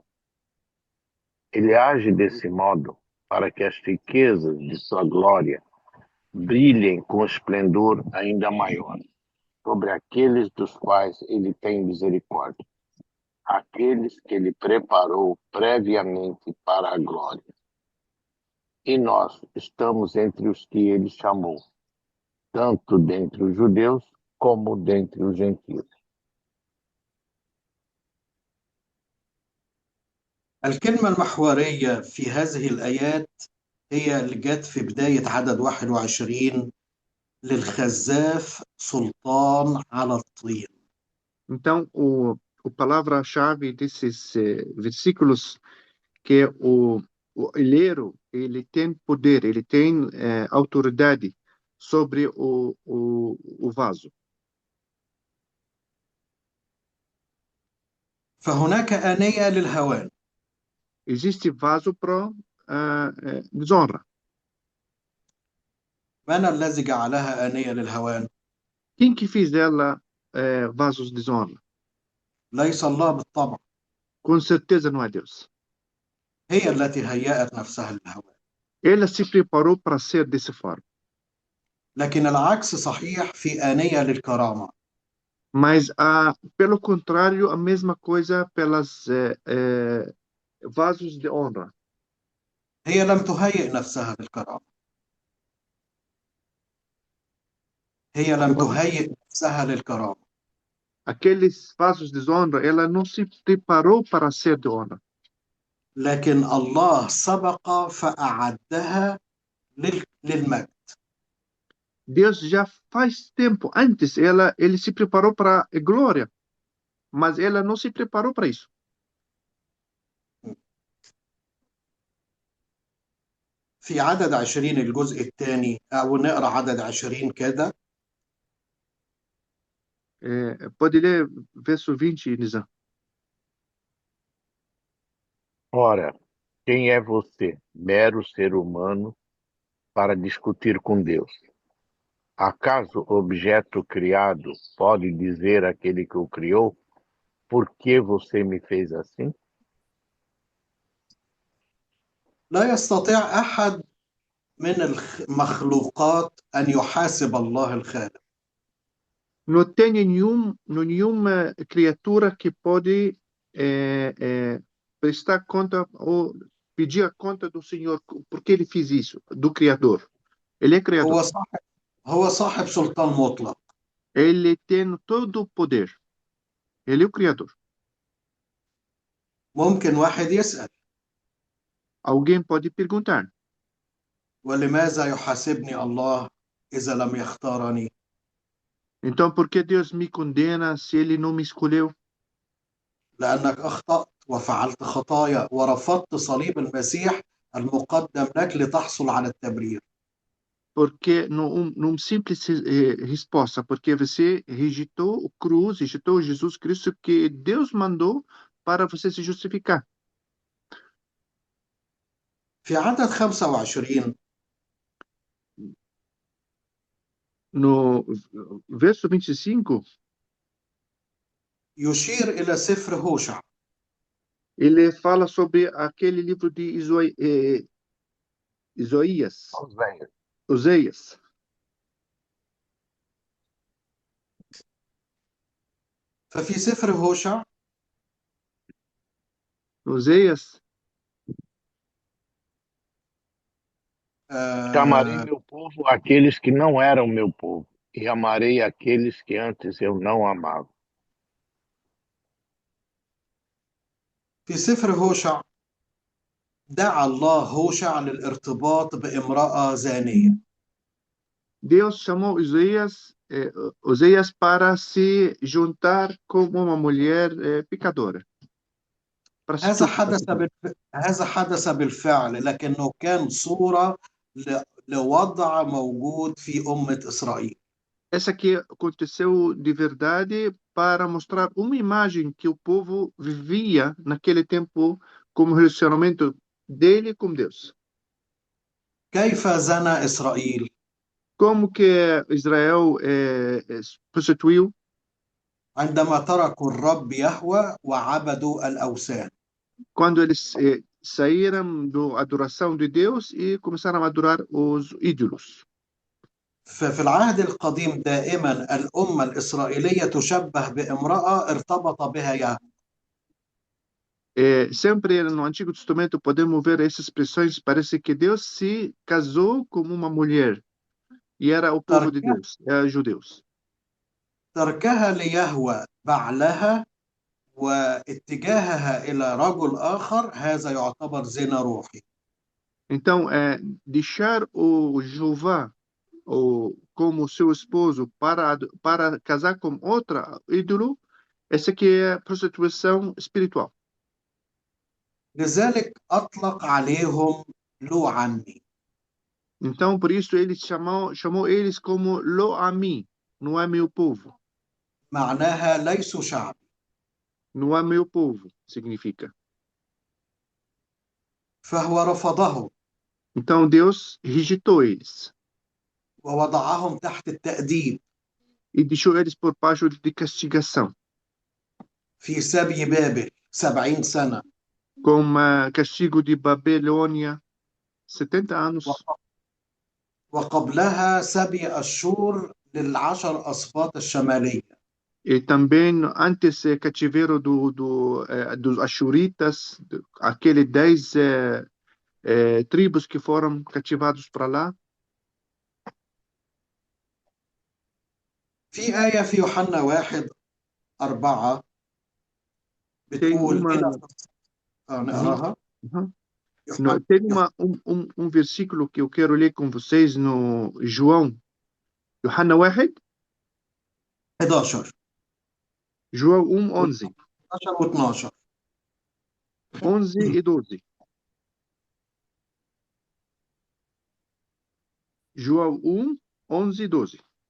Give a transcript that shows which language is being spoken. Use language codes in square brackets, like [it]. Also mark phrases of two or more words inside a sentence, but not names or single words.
[pt] Ele age desse modo para que as riquezas de sua glória brilhem com esplendor ainda maior sobre aqueles dos quais ele tem misericórdia, aqueles que ele preparou previamente para a glória. E nós estamos entre os que ele chamou, tanto dentre os judeus como dentre os gentios. [ar] الكلمة المحورية في هذه الآيات هي اللي جت في بداية عدد 21 للخزاف سلطان على الطين. [pt] Então, o palavra-chave desses versículos que o oleiro, ele tem poder, ele tem autoridade sobre o vaso. [ar] فهناك آنية للهوان. [pt] Existe vaso para desonra. [ar] من الذي جعلها آنية للهوان؟ [pt] Quem que fez dela vasos de desonra? [ar] ليس الله بالطبع، [pt] Com certeza não é Deus. [ar] هي التي هيأت نفسها للهوان. [pt] Ela se preparou para ser dessa forma. [ar] لكن العكس صحيح في آنية للكرامة. [pt] Mas, pelo contrário, a mesma coisa pelas vasos de honra. [ar] هي لم تهيئ نفسها للكرامة. هي لم تهيئ نفسها للكرامة. [pt] Aqueles vasos de honra, ela não se preparou para ser de honra. [ar] لكن الله سبق فأعدها للمجد. [pt] Deus já faz tempo, antes, ele se preparou para a glória, mas ela não se preparou para isso. [ar] في عدد 20 الجزء الثاني، أو نقرأ عدد 20 كده. [pt] Pode ler verso 20, Nizam. Ora, quem é você, mero ser humano, para discutir com Deus? Acaso o objeto criado pode dizer àquele que o criou, por que você me fez assim? [ar] لا يستطيع أحد من المخلوقات أن يحاسب الله الخالق. [pt] Não tem nenhuma criatura que pode prestar conta ou pedir a conta do Senhor, porque ele fez isso, do Criador. Ele é Criador. [ar] هو صاحب سلطان مطلق. [pt] Ele tem todo o poder. Ele é o Criador. [ar] ممكن واحد يسأل: [pt] Alguém pode perguntar: [ar] ولماذا يحاسبني الله إذا لم يختارني؟ [pt] então, por que Deus me condena se ele não me escolheu? [ar] لأنك أخطأت وفعلت خطايا ورفضت صليب المسيح المقدم لك لتحصل على التبرير. [pt] Porque, num simples resposta, porque você rejeitou o cruz, rejeitou Jesus Cristo que Deus mandou para você se justificar. [ar] في عدد 25 [pt] No verso 25, [ar] يشير إلى سفر هوشع. [pt] ele fala sobre aquele livro de Isaías. Oséias. [ar] ففي سفر هوشع [pt] Oséias, Chamarei meu povo aqueles que não eram meu povo, e amarei aqueles que antes eu não amava. [ar] في سفر هوشع دعا الله هوشع للارتباط بامرأة زانية. [pt] Deus chamou Oséias para se juntar com uma mulher pecadora. [ar] هذا حدث بالفعل، لكنه كان صورة لوضع موجود في أمة إسرائيل. [pt] Essa aqui aconteceu de verdade para mostrar uma imagem que o povo vivia naquele tempo como relacionamento dele com Deus. [ar] كيف زنى إسرائيل؟ [pt] Como que Israel prostituiu? [ar] عندما تركوا الرب يهوه وعبدوا الأوثان. [pt] Quando eles saíram da adoração de Deus e começaram a adorar os ídolos. [ar] ففي العهد القديم دائما الأمة الإسرائيلية تشبه بامرأة ارتبط بها يهوه. [pt] Sempre no Antigo Testamento podemos ver essas expressões. Parece que Deus se casou com uma mulher e era o povo de Deus, judeus. [ar] تركها ليهوه بعلها واتجاهها إلى رجل آخر هذا يعتبر زنا روحي. [pt] Então, deixar o Jeová como seu esposo para casar com outra ídolo, essa que é prostituição espiritual. [ar] لذلك أطلق عليهم لو عني. [pt] Então, por isso, ele chamou eles como Lo-Ami, não é meu povo. [ar] معناها ليسوا شعبي. [pt] Não é meu povo, significa. [ar] فهو رفضهم [pt] Então, Deus rejeitou eles [ar] ووضعهم تحت التأديب [pt] e deixou eles por baixo de castigação, [ar] في سبي بابل 70 سنة. [pt] com castigo de Babilônia, 70 anos. [ar] وقبلها سبي أشور للعشر أسباط الشمالية. [pt] E também, antes, cativeiro dos Ashuritas, aqueles 10 tribos que foram cativados para lá. [ar] في آية في يوحنا 1:4 [pt] Tem [ar] بتقول [pt] uma, [ar] إلى نقراها. [pt] No, tem um versículo que eu quero ler com vocês no João, Yohana 1, 11 João 11 [ar] و12. [pt] 11 e 12. João 11 e 12.